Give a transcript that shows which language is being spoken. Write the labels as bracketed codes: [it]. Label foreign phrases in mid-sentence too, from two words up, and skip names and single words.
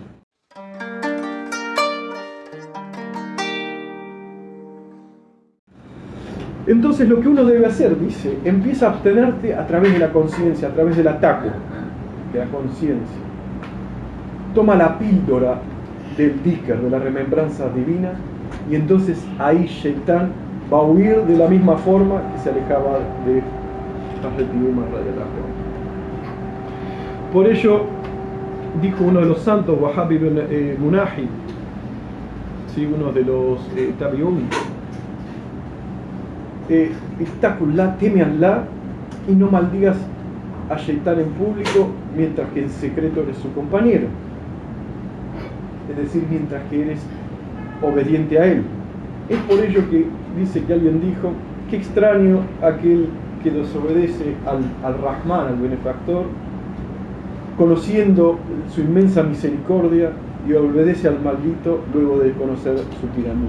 [es] Entonces lo que uno debe hacer, dice, empieza a abstenerte a través de la conciencia, a través del ataque de la conciencia. Toma la píldora del dhikr, de la remembranza divina, y entonces ahí Shaitán va a huir de la misma forma que se alejaba de Hazrat Umar [ar] رضي الله عنه. [es] Por ello dijo uno de los santos, Wahhab ibn Munahi, ¿sí? Uno de los tabi'un, Ittaqullah, teme a Allah y no maldigas a Shaitán en público mientras que en secreto eres su compañero. Es decir, mientras que eres obediente a él. Es por ello que dice que alguien dijo: qué extraño aquel que desobedece al Rahman, al benefactor, conociendo su inmensa misericordia, y obedece al maldito luego de conocer su tiranía.